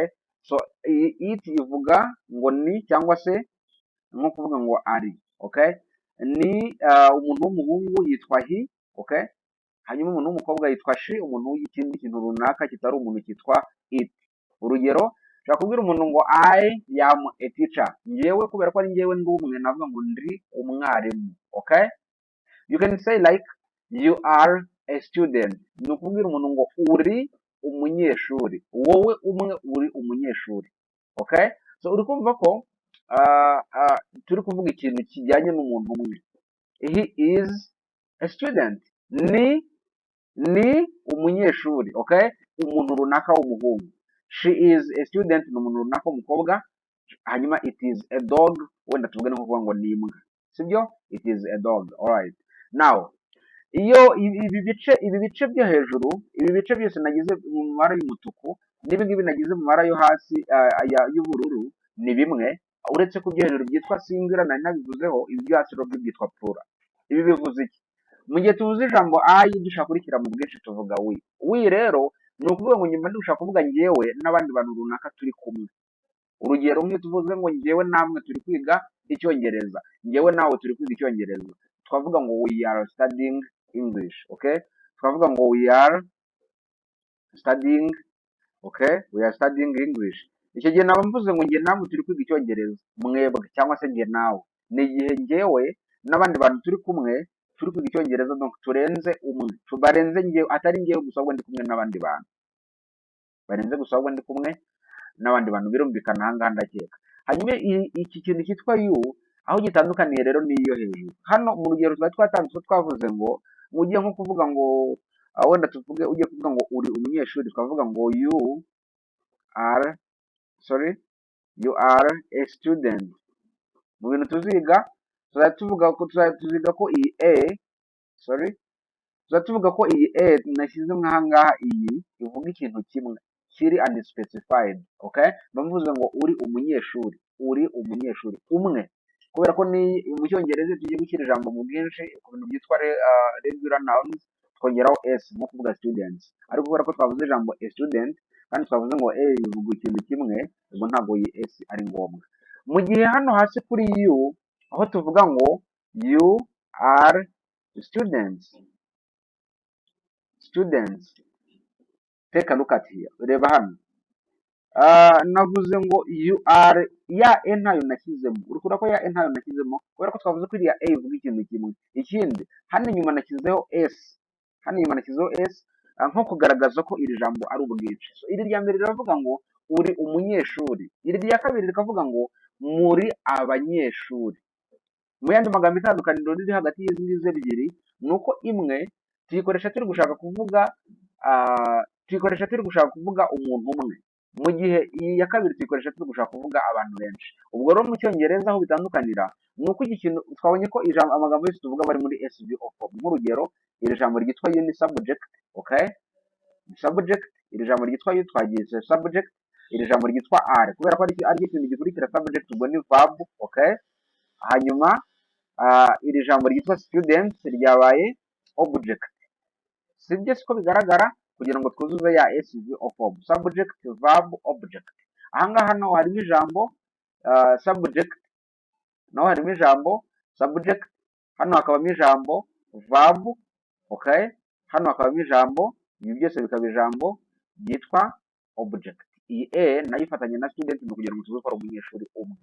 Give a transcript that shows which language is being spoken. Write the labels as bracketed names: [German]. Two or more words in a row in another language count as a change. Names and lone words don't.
[Kinyarwanda] So it ivuga ngo ni, cyangwa se nko kuvuga ngo ari. Okay? Ni umuntu w'umuhungu yitwa he. Okay? Hanyuma umuntu w'umukobwa yitwa she, umuntu w'ikindi kintu runaka kitari umuntu cyitwa it. Urugero, nshaka kubwira umuntu ngo [English] I am a teacher. [Kinyarwanda] Njyewe kubera ko ari njyewe ndi umwe, navuga ngo ndi umwarimu. Okay? [English] You can say like you are a student. [Kinyarwanda] Ni ukubwira umuntu ngo uri umunyeshuri. Wowe umwe uri umunyeshuri. Okay? So uri kumva ko turi kuvuga ikintu kijyanye n'umuntu umwe. [English] He is a student. [Kinyarwanda] Ni umunyeshuri. Okay? Umuntu runaka w'umuhungu. [English] She is a student, [Kinyarwanda] ni umuntu runaka w'umukobwa. Hanyuma [English] it is a dog, [Kinyarwanda] wenda tuvuge no kuvuga ngo ni imbwa. Sibyo? [English] It is a dog. Alright. Now, [Kinyarwanda] iyo ibi bice byo hejuru, ibi bice byose nagize mu mabara y'umutuku, n'ibi ngibi nagize mu mabara yo hasi y'ubururu, ni bimwe, uretse ko ibyo hejuru byitwa singular, nari nabivuzeho, ibi byo hasi rero byitwa plural. Ibi bivuze iki? Mu gihe tuvuze ijambo I dushaka kurikira mu bwinshi tuvuga we. We rero ni ukuvuga ngo nyuma dushaka kuvuga njyewe n'abandi bantu runaka turi kumwe. Urugero, nk'iyo tuvuze ngo njyewe namwe turi kwiga icyongereza, njyewe nawe turi kwiga icyongereza, twavuga ngo [English] we are studying English. [Kinyarwanda] Okay? Twavuga ngo [English] we are studying, [Kinyarwanda] okay? [English] We are studying English. [Kinyarwanda] Icyo gihe naba mvuze ngo njye namwe turi kwiga icyongereza, mwebwe cyangwa se njye nawe. Ni igihe njyewe n'abandi bantu turi kumwe turi kwiga icyongereza, donc turenze umwe, barenze njyewe, atari njyewe gusa ahubwo ndi kumwe n'abandi bantu, barenze gusa ahubwo ndi kumwe n'abandi bantu. Birumvikana aha ngaha ndakeka. Hanyuma iki kintu cyitwa you, aho gitandukaniye rero n'iyo hejuru. Hano mu rugero twari twatanditse twavuze ngo ugiye nko kuvuga ngo wenda tuvuge ugiye kuvuga ngo uri umunyeshuri, twavuga ngo [English] you are a student. [Kinyarwanda] Mu bintu tuziga tuziga ko iyi tuvuga ko iyi nashyize nk'aha ngaha, iyi ivuga ikintu kimwe kiri unspecified. Okay? Bavuze ngo uri umunyeshuri umwe, kubera ko ni mu cyongereza tugiye gushyira ijambo mu bwinshi ku bintu byitwa [English] regular nouns, [Kinyarwanda] twongeraho s nko kuvuga students, ariko kubera ko twavuze ijambo [English] a student [Kinyarwanda] kandi twavuze ngo bivuga ikintu kimwe, ubwo ntabwo iyi s ari ngombwa. Mu gihe hano hasi kuri you, aho tuvuga ngo [English] you are students, take a look at here. [Kinyarwanda] Reba hano, navuze ngo [English] you are, [Kinyarwanda] ya e ntayo nashyizemo. Urukura ko ya e ntayo nashyizemo kubera ko twavuze ko iriya e ivuga ikintu kimwe. Ikindi, hano inyuma nashyizeho s, nko kugaragaza ko iri jambo ari ubwinshi. So, iri rya mbere riravuga ngo uri umunyeshuri, iri rya kabiri rikavuga ngo muri abanyeshuri. Mu yandi magambo itandukaniro riri hagati y'izi ngizi ebyiri ni uko imwe tuyikoresha turi gushaka kuvuga umuntu umwe, mu gihe iyi ya kabiri tuyikoresha turi gushaka kuvuga abantu benshi. Ubwo rero mu cyongereza aho bitandukanira ni uko iki kintu twabonye ko amagambo yose tuvuga bari muri [English] SVO form. [Kinyarwanda] Nk'urugero, iri jambo ryitwa you ni subject, okay, subject. Iri jambo ryitwa you twagize subject. Iri jambo ryitwa are, kubera ko ari ikintu gikurikira subject, ubwo ni verb, okay. Hanyuma iri jambo ryitwa student ryabaye object. Sibyo siko bigaragara kugira ngo twuzuze ya [English] SVO form, subject verb object. [Kinyarwanda] Ahangaha naho harimo ijambo subject, naho harimo ijambo subject, hano hakabamo ijambo verb, okay, hano hakabamo ijambo, ibi byose bikaba ijambo ryitwa object. Iyi nayo ifatanye na student ni kugira ngo tuze gukora umunyeshuri umwe.